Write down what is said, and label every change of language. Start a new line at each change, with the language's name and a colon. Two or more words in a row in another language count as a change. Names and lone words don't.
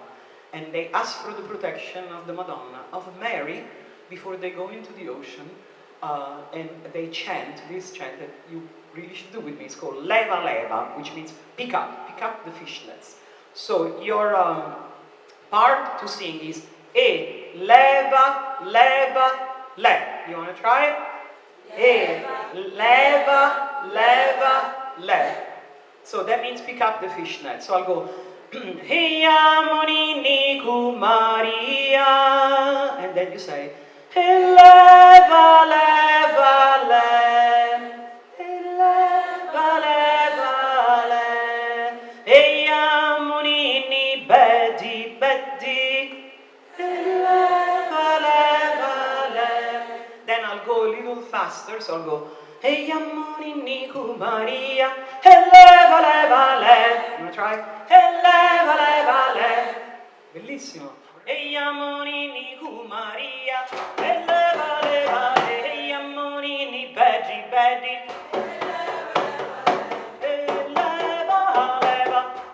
English: And they ask for the protection of the Madonna, of Mary, before they go into the ocean. And they chant this chant that you really should do with me. It's called Leva Leva, which means pick up the fishnets. So your part to sing is
Sicilian: E leva, leva, le.
English: You want to try it?
Sicilian: E leva, leva, le.
English: So that means pick up the fishnet. So I'll go
Sicilian: Heya Monini Maria,
English: and then you say
Sicilian: leva, leva, le. Leva, leva, le. Heya Monini Betty, Betty. Leva, leva, le.
English: Then I'll go a little faster, so I'll go
Sicilian: Hey Monini Maria, leva, leva, le.
English: You wanna try?
Sicilian: Leva, leva, le. Bellissimo. Hey Monini Maria, leva, leva, le. Hey Monini Betty, Betty. Leva, leva.